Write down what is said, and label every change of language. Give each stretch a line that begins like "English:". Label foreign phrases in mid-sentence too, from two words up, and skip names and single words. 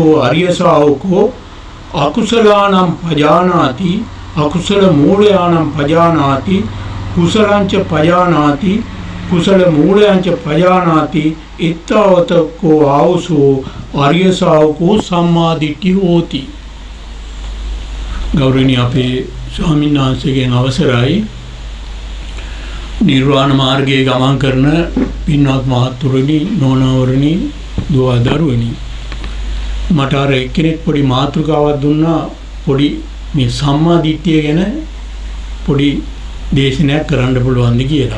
Pali: आर्य शावको अकुशलानां पजानाति अकुशल मूल्यानां पजानाति कुशलांच पजानाति कुशल मूल्यांच पजानाति इत्तावत को आवसो आर्य शावको सम्मा दिट्ठि होति
Sinhala: ගෞරවනීය අපේ ස්වාමීන් වහන්සේගෙන් අවසරයි නිර්වාණ මාර්ගයේ ගමන් කරන පින්වත් මහතුරුනි නෝනවරුනි දුව දරුවනි මට අර එක්කෙනෙක් පොඩි මාතෘකාවක් දුන්නා පොඩි මේ සම්මා දිට්ඨිය ගැන පොඩි දේශනයක් කරන්න පුළුවන්ද කියලා.